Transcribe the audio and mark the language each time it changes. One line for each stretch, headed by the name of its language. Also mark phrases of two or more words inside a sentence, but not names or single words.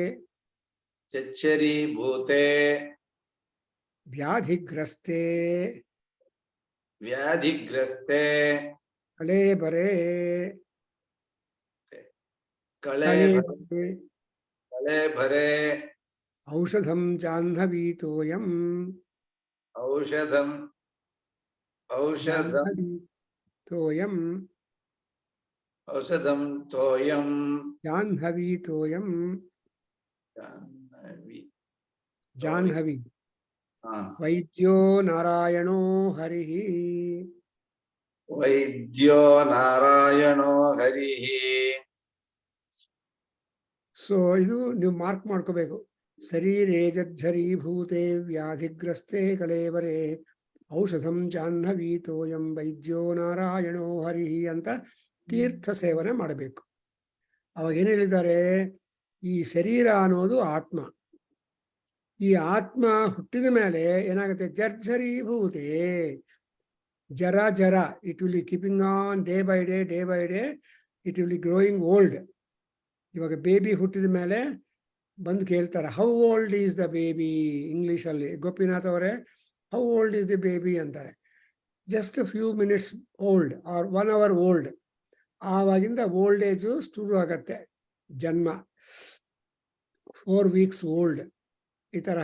Sanskrit: ಚಚ್ಚರೀಭೂತೆ ವ್ಯಾಧಿಗ್ರಸ್ತೆ ವ್ಯಾಧಿಗ್ರಸ್ತೆ ಕಳೇಬರೇ ಕಳೇಬರೆ ಔಷಧಂ ಜಾಹ್ನವೀತೋಯಂ ಔಷಧಂ ತೋಯಂ ಔಷಧಂ ತೋಯಂ ಜಾಹ್ನವೀತೋಯಂ ಜಾಹ್ನವಿ ವೈದ್ಯೋ ನಾರಾಯಣೋ ಹರಿ. ವೈದ್ಯೋ ನಾರಾಯಣೋ ಹರಿ.
Kannada: ಸೊ ಇದು ನೀವು ಮಾರ್ಕ್ ಮಾಡ್ಕೋಬೇಕು.
Sanskrit: ಶರೀರೇ ಜರ್ಜರೀಭೂತೆ ವ್ಯಾಧಿಗ್ರಸ್ತೆ ಕಳೇಬರೇ ಔಷಧಂ ಜಾಹ್ನವೀತೋಯಂ ವೈದ್ಯೋ ನಾರಾಯಣೋ ಹರಿ
Kannada: ಅಂತ ತೀರ್ಥ ಸೇವನೆ ಮಾಡಬೇಕು. ಅವಾಗ ಏನು ಹೇಳಿದ್ದಾರೆ? ಈ ಶರೀರ ಅನ್ನೋದು ಆತ್ಮ, ಈ ಆತ್ಮ ಹುಟ್ಟಿದ ಮೇಲೆ ಏನಾಗುತ್ತೆ, ಜರ್ಜರೀಭೂತೆ, ಜರ ಜರ,
English: it will be keeping on day by day, it will be growing old.
Kannada: ಇವಾಗ ಬೇಬಿ ಹುಟ್ಟಿದ ಮೇಲೆ ಬಂದು ಕೇಳ್ತಾರೆ,
English: how old is the baby?
Kannada: ಇಂಗ್ಲೀಷಲ್ಲಿ ಗೋಪಿನಾಥ್ ಅವರೇ,
English: how old is the baby
Kannada: ಅಂತಾರೆ.
English: just few minutes old or 1 hour old.
Kannada: ಆವಾಗಿಂದ
English: old age
Kannada: ಶುರು ಆಗತ್ತೆ, ಜನ್ಮ
English: 4 weeks old,
Kannada: ಈ ತರಹ.